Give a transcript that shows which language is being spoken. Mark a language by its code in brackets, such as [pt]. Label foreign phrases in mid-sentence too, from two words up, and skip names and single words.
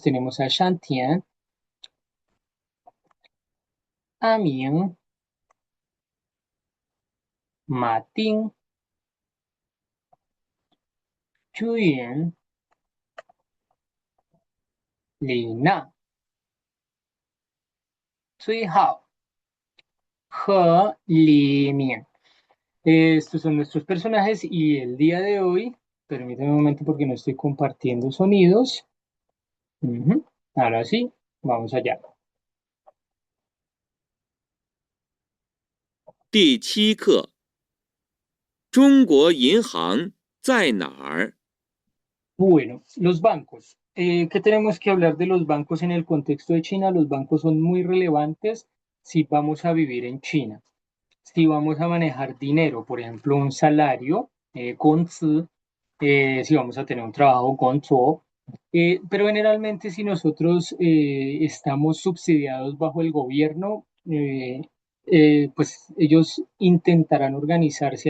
[es] Tenemos a Shantian, a Mien, Matin, Chuyen, Lina, Cui Hao, He, Li Mien. Estos son nuestros personajes y el día de hoy, permítanme un momento porque no estoy compartiendo sonidos. Ujú. Ahora sí, vamos allá. [zh] 第7课：中国银行在哪儿？ [es] Bueno, los bancos. ¿Qué tenemos que hablar de los bancos en el contexto de China? Los bancos son muy relevantes si vamos a vivir en China. Si vamos a manejar dinero, por ejemplo, un salario, conzi, si vamos a tener un trabajo, conzuo, pero generalmente si nosotros estamos subsidiados bajo el gobierno, pues ellos intentarán organizarse.